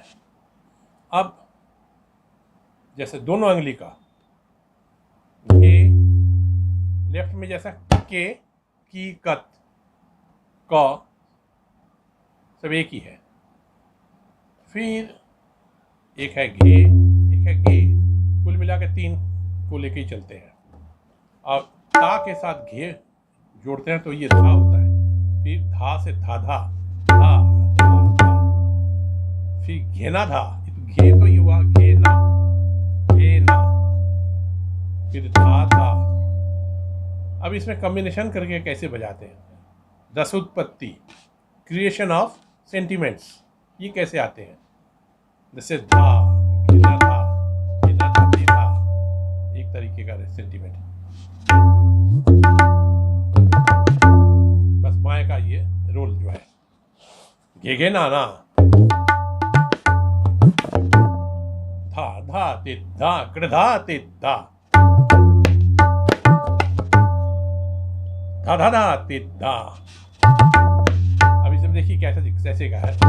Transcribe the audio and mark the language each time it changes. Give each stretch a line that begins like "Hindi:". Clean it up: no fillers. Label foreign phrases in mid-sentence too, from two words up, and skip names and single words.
Hindi: अब जैसे दोनों अंगली का घे, लेफ्ट में जैसा के, की, कत, क, सब एक ही है। फिर एक है घे, एक है गे, कुल मिला के 3 को लेके ही चलते हैं। और ता के साथ घे जोड़ते हैं तो ये धा होता है। फिर धा से धा धा, धा धा धा, फिर घेना धा, घे तो ये हुआ घेना, घेना, फिर धा धा। अब इसमें कॉम्बिनेशन करके कैसे बजाते हैं, रसोत्पत्ति,
English: creation of sentiments,
Hindi: ये कैसे आते हैं। जैसे धा, घेना धा, घेना धा, धा, एक तरीके का सेंटिमेंट। बस बाएं का ये रोल जो है, घेगे ना ना, धा धा तित धा, कृधा तित धा, धा धा धा तित धा। अब इसे देखिए कैसे का है।